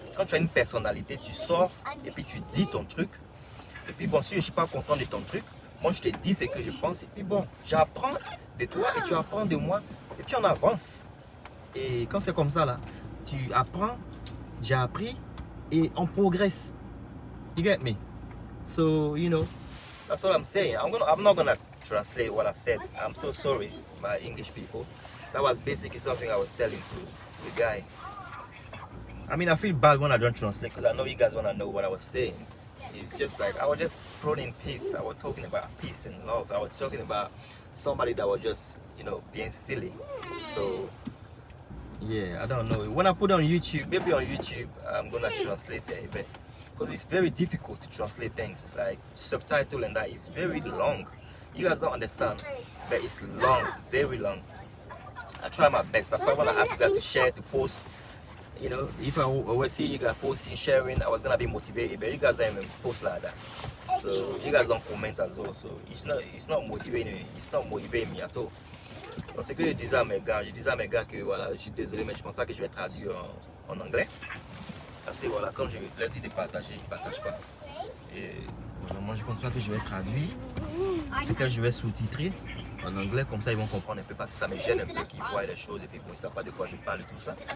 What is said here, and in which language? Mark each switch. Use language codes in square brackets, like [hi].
[fr] Quand tu as une personnalité, tu sors et puis tu dis ton truc. Et puis bon, si je ne suis pas content de ton truc, moi je te dis ce que je pense. Et puis bon, j'apprends de toi et tu apprends de moi. Et puis on avance. Et quand c'est comme ça là, tu apprends, j'ai appris et on progresse. [en] You get me? So, you know, that's what I'm saying. I'm not gonna translate what I said. I'm so sorry, my English people. That was basically something I was telling to the guy. I mean, I feel bad when I don't translate because I know you guys want to know what I was saying. It's just like, I was just throwing in peace. I was talking about peace and love. I was talking about somebody that was just, you know, being silly. So, yeah, I don't know. When I put on YouTube, maybe on YouTube, I'm going to translate it a bit. Because it's very difficult to translate things. Like, subtitle and that is very long. You guys don't understand, but it's long, very long. I try my best. That's why I want to ask you guys to share, to post. You know, if I always see you guys posting, sharing, I was gonna be motivated, but you guys don't even post like that. So you guys don't comment as well. So it's not motivating me. It's not motivating me at all. [fr] Donc c'est que je disais à mes gars, que voilà, je suis désolé, mais je pense pas que je vais traduire en anglais. Parce que voilà, comme je leur dis de partager, ils ne partagent pas. Et voilà, moi je pense pas que je vais traduire. Peut-être je vais sous-titrer en anglais, comme ça ils vont comprendre un peu, parce que ça me gêne un peu qu'ils voient les choses et puis bon, ils ne savent pas de quoi je parle et tout ça.